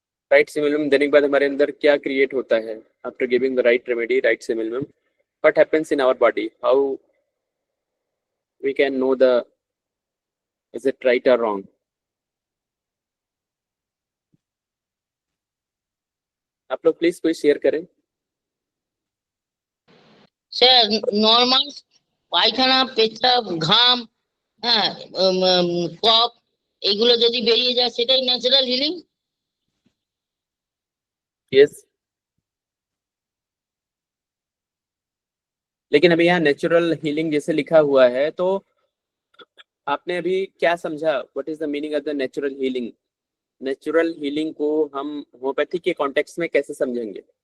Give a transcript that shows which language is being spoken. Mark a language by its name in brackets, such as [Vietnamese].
[Hindi] Right सिमिलम देने के बाद हमारे अंदर क्या क्रिएट होता है? [English] After giving the right remedy, right simillimum, what happens in our body? How we can know the is it right or wrong? [Hindi] आप लोग प्लीज कोई शेयर करें। [Bangla] স্যার নর্মাল পায়খানা, পেচ্ছাপ, ঘাম, হ্যাঁ, কফ, এগুলো যদি বেরিয়ে যায় সেটাই ন্যাচারাল হিলিং। [Hindi] यस, लेकिन अभी यहाँ नेचुरल हीलिंग जैसे लिखा हुआ है तो आपने अभी क्या समझा? [English] What is the meaning of the natural healing? [Hindi] Natural healing को हम होम्योपैथी के कॉन्टेक्स्ट में कैसे समझेंगे?